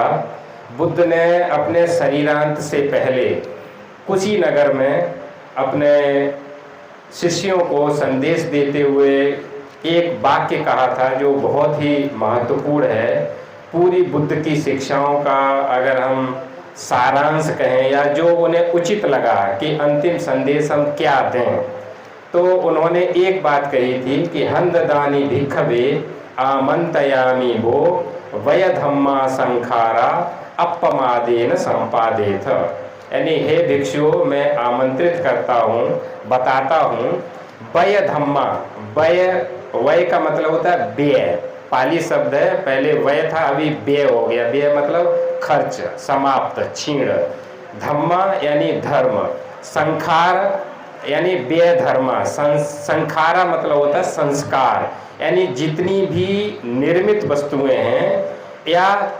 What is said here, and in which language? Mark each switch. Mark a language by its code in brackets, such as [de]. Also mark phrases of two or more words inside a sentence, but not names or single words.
[hi] बुद्ध ने अपने शरीरांत से पहले कुशीनगर में अपने शिष्यों को संदेश देते हुए एक वाक्य कहा था जो बहुत ही महत्वपूर्ण है। पूरी बुद्ध की शिक्षाओं का अगर हम सारांश कहें या जो उन्हें उचित लगा कि अंतिम संदेश हम क्या दें, तो उन्होंने एक बात कही थी कि [pi] हंददानी भिक्खवे आमंतयामी वो वय धम्मा संखारा अपमादेन संपादेथ। [hi] यानी हे भिक्षु, मैं आमंत्रित करता हूँ, बताता हूँ, [pi] वय धम्मा, [hi] वय का मतलब होता है व्यय, पाली शब्द है, पहले वय था अभी व्यय हो गया। व्यय मतलब खर्च, समाप्त, क्षीण। धम्मा यानी धर्म, संखार यानी व्यय धर्मा, संखारा मतलब होता है संस्कार, यानी जितनी भी निर्मित वस्तुएं हैं या